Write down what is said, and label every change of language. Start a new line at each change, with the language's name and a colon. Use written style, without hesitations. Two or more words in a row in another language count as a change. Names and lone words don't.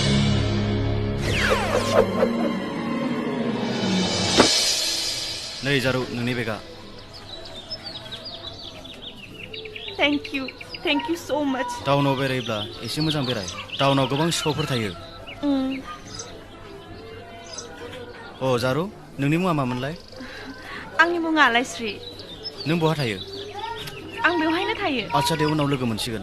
Bodo: नै जारु नोंनि बेगा
English: Thank you so much.
Bodo: टाउनाव बेरायोब्ला एसे मोजां बेराय टाउनाव गोबां सिखावफोर थायो अ जारु नोंनि मुङा मामोनलाय आंनि मुङा आलायस्रि नों बहा थायो आं बेवहायनो थायो आच्छा दे उनाव लोगो मोनसिगोन